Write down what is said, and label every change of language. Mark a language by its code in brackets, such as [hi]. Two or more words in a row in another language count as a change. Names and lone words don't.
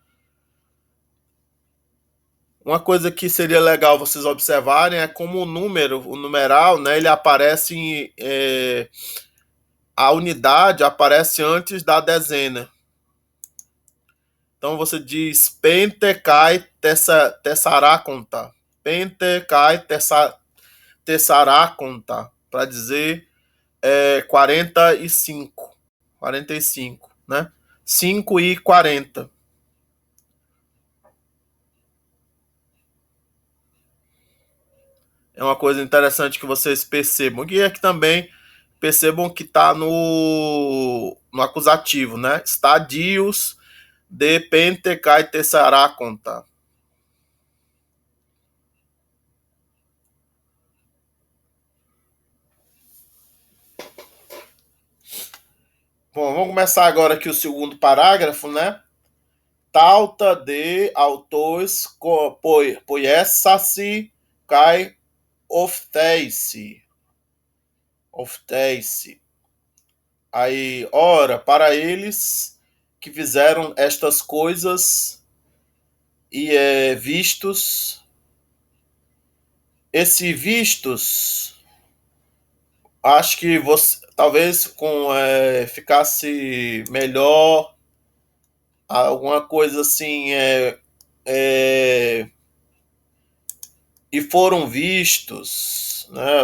[pt] Uma coisa que seria legal vocês observarem é como o numeral, né, ele aparece a unidade aparece antes da dezena. Então você diz [el] πέντε καὶ τεσσαράκοντα. Πέντε καὶ τεσσαράκοντα. [pt] Para dizer 45. 45, né? 5 e 40. É uma coisa interessante que vocês percebam. E aqui também percebam que está no acusativo, né? [el] Σταδίους δὲ πέντε καὶ τεσσαράκοντα. [pt] Bom, vamos começar agora aqui o segundo parágrafo, né? [el] Ταῦτα δὲ αὐτοῖσι ποιήσασι καὶ ὀφθεῖσι. Ὀφθεῖσι. [pt] Aí, ora, para eles que fizeram estas coisas e vistos, esse vistos, acho que você talvez ficasse melhor alguma coisa assim, e foram vistos, né?